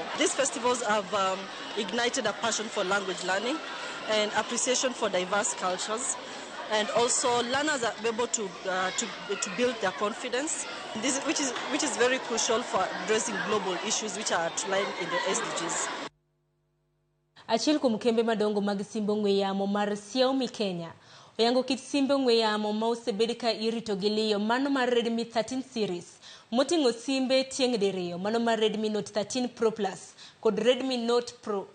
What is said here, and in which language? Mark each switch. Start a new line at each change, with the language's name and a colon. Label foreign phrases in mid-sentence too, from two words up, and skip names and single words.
English: These festivals have ignited a passion for language learning and appreciation for diverse cultures, and also learners are able to build their confidence, which is very crucial for addressing global issues which are outlined in the SDGs.
Luo (Kenya and Tanzania): Achiel kuom kembe madongo mag simbe ong'we yamo mar Xiaomi Kenya oyango kit simbe ong'we yamo ma osebed ka irito gi liyo mano mar Redmi 13 series moting'o simbe tieng' diriyo mano mar Redmi Note 13 Pro Plus kod Redmi Note Pro.